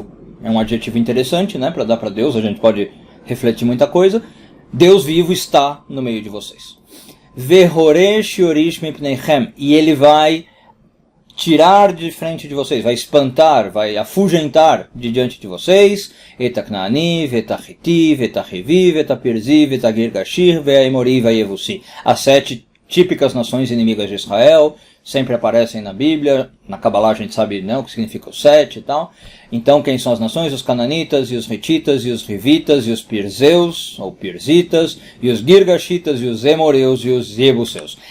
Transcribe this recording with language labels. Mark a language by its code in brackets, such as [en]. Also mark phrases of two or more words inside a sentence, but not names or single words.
[pt] É um adjetivo interessante, né? Para dar para Deus, a gente pode refletir muita coisa. Deus vivo está no meio de vocês. [he] והורש יוריש מפניכם, [pt] e ele vai tirar de frente de vocês, vai espantar, vai afugentar de diante de vocês, [he] את כנעני, את חתי, את חוי, את פרזי, את גרגשי, את אמורי, את יבוסי. [pt] As 7 típicas nações inimigas de Israel, sempre aparecem na Bíblia, na Kabbalah a gente sabe, né, o que significa o 7 e tal. Então quem são as nações? Os cananitas, e os hititas, e os rivitas, e os pirzeus, ou pirzitas, e os girgashitas, e os emoreus, e os jebuseus.